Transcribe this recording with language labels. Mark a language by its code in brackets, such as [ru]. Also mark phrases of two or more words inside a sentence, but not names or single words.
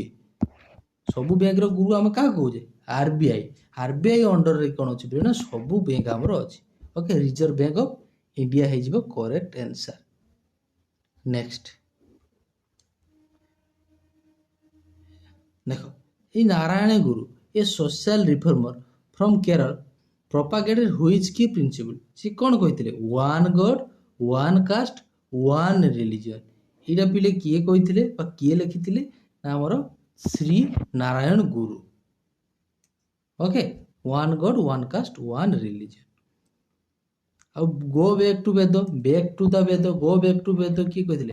[or] ସବୁ ବ୍ୟାଙ୍କର ଗୁରୁ ଆମେ କାହାକୁ କହୁଛେ? RBI। RBI ଅଣ୍ଡରରେ କ'ଣ ଅଛି ନା ସବୁ ବ୍ୟାଙ୍କ ଆମର ଅଛି। ଓକେ, ରିଜର୍ଭ ବ୍ୟାଙ୍କ ଅଫ ଇଣ୍ଡିଆ ହେଇଯିବ [en] correct answer. [or] ନେକ୍ସଟ ଦେଖ, [en] Ei Narayan Guru a social reformer from Kerala propagated which key principle? [or] ସେ କ'ଣ କହିଥିଲେ? [en] one God, one caste, one religion. [or] ଏଇଟା ପିଲେ କିଏ କହିଥିଲେ ବା କିଏ ଲେଖିଥିଲେ ନା ଆମର ଶ୍ରୀ ନାରାୟଣ ଗୁରୁ। [en] okay, one God, one caste, one religion. ଆଉ go back to Veda, back to the Veda, go back to Veda [or] କିଏ କହିଥିଲେ?